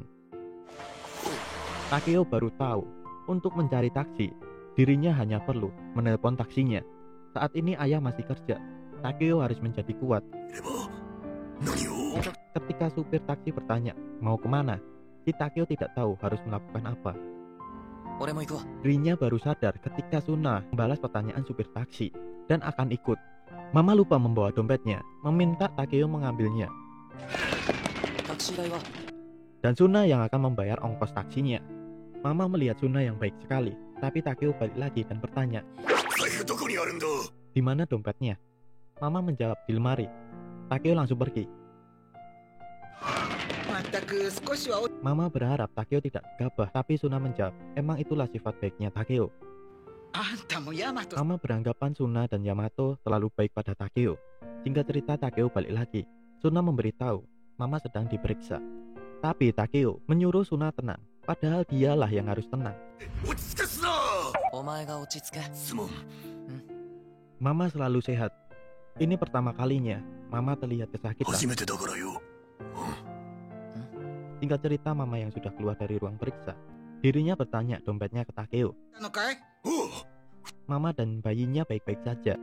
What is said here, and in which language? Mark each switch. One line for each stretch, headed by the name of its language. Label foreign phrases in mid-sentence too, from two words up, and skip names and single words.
Indonesian: Takeo baru tahu untuk mencari taksi, dirinya hanya perlu menelpon taksinya. Saat ini ayah masih kerja. Takeo harus menjadi kuat. Ketika supir taksi bertanya, mau kemana? Jadi Takeo tidak tahu harus melakukan apa.
Japanese: 俺も行こう。
Indonesian: Dirinya baru sadar ketika Suna membalas pertanyaan supir taksi dan akan ikut. Mama lupa membawa dompetnya, meminta Takeo mengambilnya.
Japanese: タクシー代は
Indonesian: Dan Suna yang akan membayar ongkos taksinya. Mama melihat Suna yang baik sekali, tapi Takeo balik lagi dan bertanya, "Di mana dompetnya?" Mama menjawab, "Di lemari." Takeo langsung pergi. Mama berharap Takeo tidak gegabah, tapi Suna menjawab, emang itulah sifat baiknya Takeo. Mama beranggapan Suna dan Yamato terlalu baik pada Takeo. Singkat cerita, Takeo balik lagi. Suna memberitahu, Mama sedang diperiksa. Tapi Takeo menyuruh Suna tenang, padahal dialah yang harus tenang.
Japanese: お前が落ち着け。
Indonesian: Mama selalu sehat. Ini pertama kalinya Mama terlihat kesakitan. Singkat cerita, Mama yang sudah keluar dari ruang periksa, dirinya bertanya dompetnya ke Takeo. Mama dan bayinya baik-baik saja.